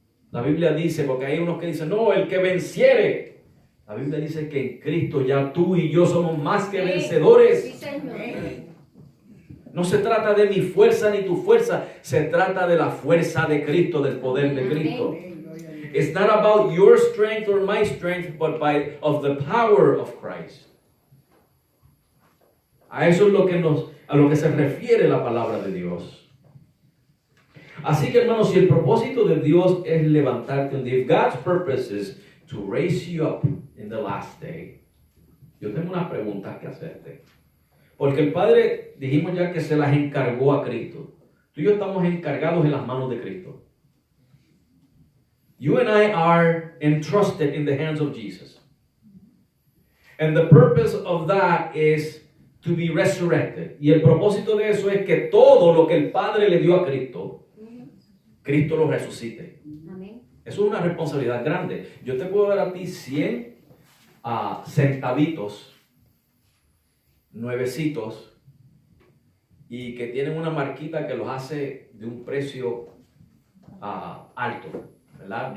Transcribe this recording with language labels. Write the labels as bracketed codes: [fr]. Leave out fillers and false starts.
[es] La Biblia dice, porque hay unos que dicen, no, el que venciere. La Biblia dice que en Cristo ya tú y yo somos más que vencedores. Sí, Señor. No se trata de mi fuerza ni tu fuerza, se trata de la fuerza de Cristo, del poder de Cristo. [en] It's not about your strength or my strength, but of the power of Christ. [es] A eso es a lo que se refiere la palabra de Dios. Así que, hermanos, si el propósito de Dios es levantarte un día, [en] if God's purpose is to raise you up in the last day, [es] yo tengo unas preguntas que hacerte. Porque el Padre, dijimos ya que se las encargó a Cristo. Tú y yo estamos encargados en las manos de Cristo. [en] You and I are entrusted in the hands of Jesus. And the purpose of that is to be resurrected. [es] Y el propósito de eso es que todo lo que el Padre le dio a Cristo, Cristo lo resucite. Amén. Eso es una responsabilidad grande. Yo te puedo dar a ti 100 centavitos, nuevecitos, y que tienen una marquita que los hace de un precio alto, ¿verdad?